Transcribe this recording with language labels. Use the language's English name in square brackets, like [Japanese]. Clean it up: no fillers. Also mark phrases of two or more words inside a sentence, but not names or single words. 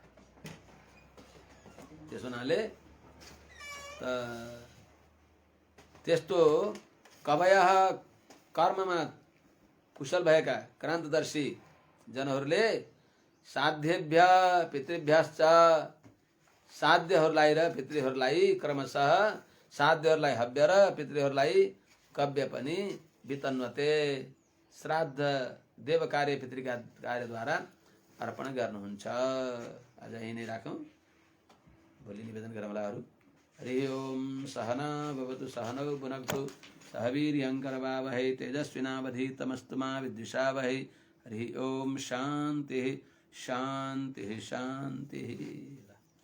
[Nepali] त्यस हुनाले त्यस्तो कवयः कर्ममा कुशल भएका क्रान्तदर्शी जनहरूले [Sanskrit] साध्यभ्य पितृभ्यश्च [Nepali] साध्यहरूलाई र पितृहरूलाई क्रमशः साध्यहरूलाई हव्य र पितृहरूलाई कव्य पनि वितन्वते श्राद्ध देव कार्य पितृका कार्यद्वारा अर्पण गर्नुहुन्छ। आज यही नै राखौँ, भोलि निवेदन गरौँलाहरू। [Sanskrit] हरि ओम सहना भवतु सहनौ भुनक्तु सह वीर्यङ्करवावहै तेजस्विनावधीतमस्तु मा विद्विषावहै। हरि ओम शान्तिः शान्तिः शान्तिः।